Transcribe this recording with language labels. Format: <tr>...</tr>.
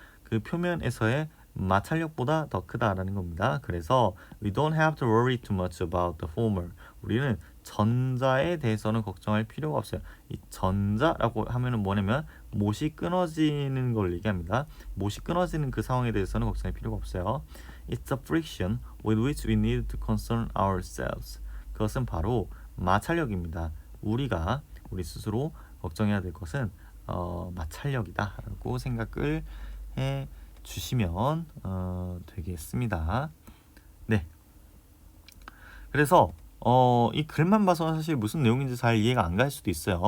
<ko>그 표면에서의 마찰력보다 더 크다라는 겁니다.</ko> <en>그래서 we don't have to worry too much about the former.</en> <ko>우리는 전자에 대해서는 걱정할 필요가 없어요. 이 전자라고 하면은 뭐냐면 못이 끊어지는 걸 얘기합니다. 못이 끊어지는 그 상황에 대해서는 걱정할 필요가 없어요.</ko> <en>It's the friction with which we need to concern ourselves.</en> <ko>그것은 바로 마찰력입니다. 우리 스스로 걱정해야 될 것은 마찰력이다라고 생각을 해 주시면 되겠습니다. 네. 그래서 이 글만 봐서 사실 무슨 내용인지 잘 이해가 안 갈 수도 있어요.</ko>